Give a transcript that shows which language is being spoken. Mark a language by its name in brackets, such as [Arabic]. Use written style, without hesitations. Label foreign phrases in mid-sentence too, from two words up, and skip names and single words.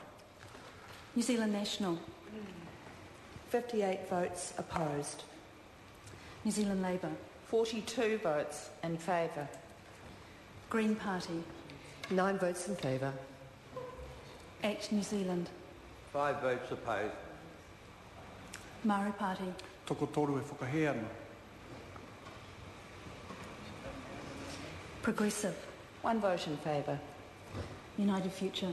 [English] New Zealand National. 58 votes opposed. New Zealand Labour. 42 votes in favour. Green Party. 9 votes in favour. Act New Zealand. 5 votes opposed. Maori Party. [Māori] Toko toru e whakaheana. [English] Progressive. 1 vote in favour. United Future.